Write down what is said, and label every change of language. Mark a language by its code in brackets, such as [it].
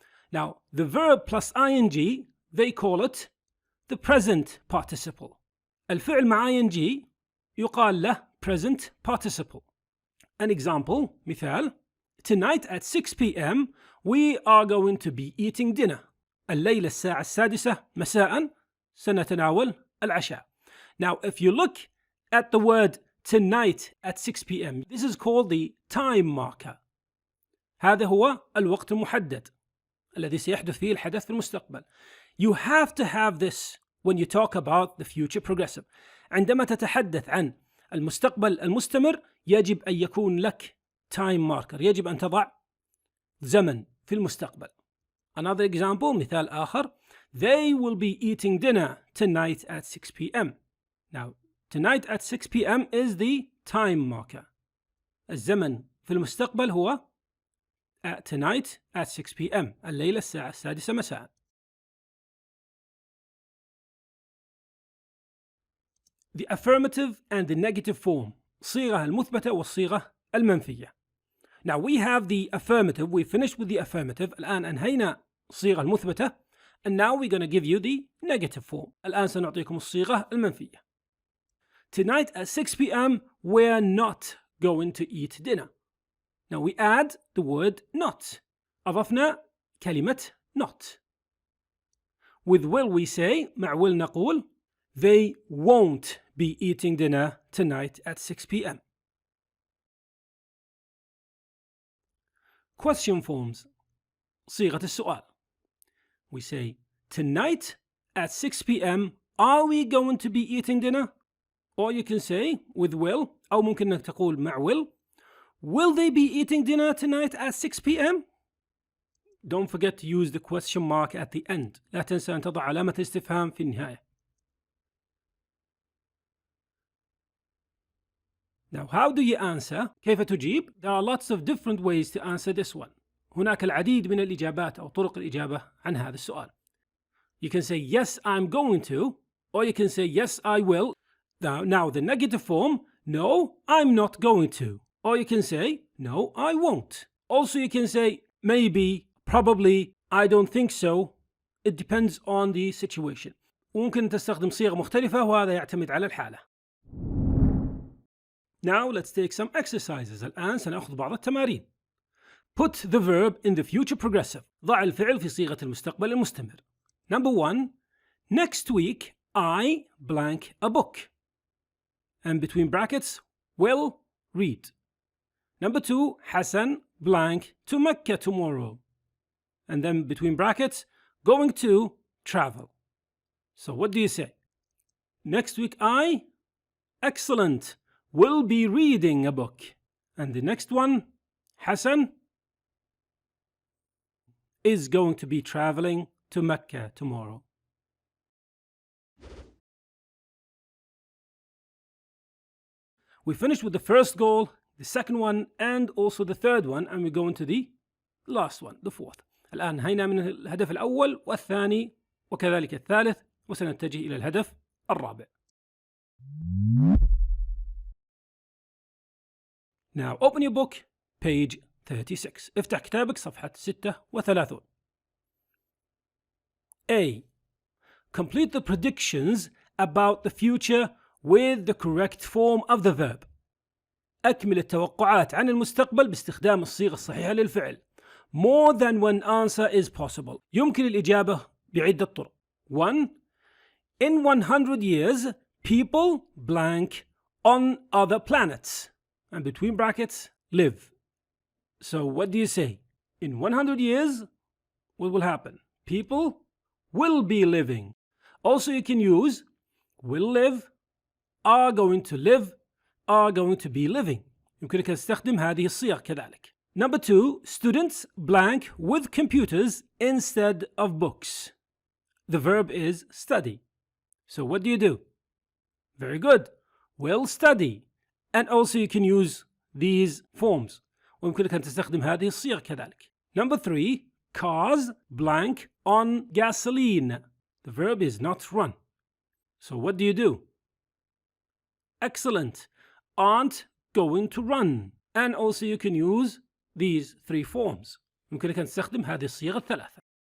[en] Now the verb plus ing they call it the present participle. [ar] الفعل مع ing يقال له present participle. [en] An example, [ar] مثال, [en] tonight at 6 p.m. we are going to be eating dinner. [ar] الليلة الساعة السادسة مساء سنتناول العشاء. [en] Now if you look at the word tonight at 6 p.m. this is called the time marker. [ar] هذا هو الوقت المحدد الذي سيحدث فيه الحدث في المستقبل. [en] You have to have this when you talk about the future progressive. [ar] عندما تتحدث عن المستقبل المستمر يجب أن يكون لك time marker. يجب أن تضع زمن في المستقبل. [en] Another example, [ar] مثال آخر. [en] They will be eating dinner tonight at 6 p.m. Now, tonight at 6 p.m. is the time marker. [ar] الزمن في المستقبل هو [en] tonight at 6 p.m. [ar] الليلة الساعة السادسة مساء. [en] The affirmative and the negative form. [ar] الصيغة المثبتة والصيغة المنفية. [en] Now we have the affirmative. We finished with the affirmative. [ar] الآن أنهينا الصيغة المثبتة. [en] And now we're going to give you the negative form. [ar] الآن سنعطيكم الصيغة المنفية. [en] Tonight at 6 p.m. we're not going to eat dinner. Now we add the word not. [ar] أضفنا كلمة not. [en] With will we say, [ar] مع will نقول, [en] they won't be eating dinner tonight at 6 p.m. Question forms. [ar] صيغة السؤال. [en] We say, tonight at 6 p.m. are we going to be eating dinner? Or you can say with will, [ar] أو ممكن أنك تقول مع [en] will they be eating dinner tonight at 6 p.m.? Don't forget to use the question mark at the end. [ar] لا تنسى أن تضع علامة استفهام في النهاية. [en] Now, how do you answer? [ar] كيف تجيب? [en] There are lots of different ways to answer this one. [ar] هناك العديد من الإجابات أو طرق الإجابة عن هذا السؤال. [en] You can say yes, I'm going to, or you can say yes, I will. Now the negative form, no, I'm not going to. Or you can say no, I won't. Also you can say maybe, probably, I don't think so. It depends on the situation. [ar] وممكن تستخدم صيغة مختلفة وهذا يعتمد على الحالة. [en] Now let's take some exercises. [ar] الآن سنأخذ بعض التمارين. [en] Put the verb in the future progressive. [ar] ضع الفعل في صيغة المستقبل المستمر. [en] Number 1. Next week I blank a book. And between brackets will read. Number 2. Hassan blank to Mecca tomorrow. And then between brackets going to travel. So what do you say? Next week, I, excellent, will be reading a book. And the next one, Hassan, is going to be traveling to Mecca tomorrow. We finished with the first goal, the second one, and also the third one, and we go into the last one, the fourth. [ar] الآن هينا من الهدف الأول والثاني وكذلك الثالث، وسنتجه إلى الهدف الرابع. [en] Now open your book, page 36. [ar] افتح كتابك صفحة 36. [en] A. Complete the predictions about the future with the correct form of the verb. [ar] أكمل التوقعات عن المستقبل باستخدام الصيغة الصحيحة للفعل. [en] More than one answer is possible. [ar] يمكن الإجابة بعدة طرق. 1. [en] In 100 years, people blank on other planets. And between brackets, live. So what do you say? In 100 years, what will happen? People will be living. Also, you can use will live, are going to live, are going to be living. [ar] يمكنك تستخدم هذه الصيغ كذلك. [en] Number 2, students blank with computers instead of books. The verb is study. So what do? Very good. Will study. And also you can use these forms. [ar] ويمكنك أن تستخدم هذه الصيغ كذلك. [en] Number 3, cars blank on gasoline. The verb is not run. So what do? Excellent. Aren't going to run. And also you can use these 3 forms. [ar] يمكنك أن تستخدم هذه الصيغ الثلاثة.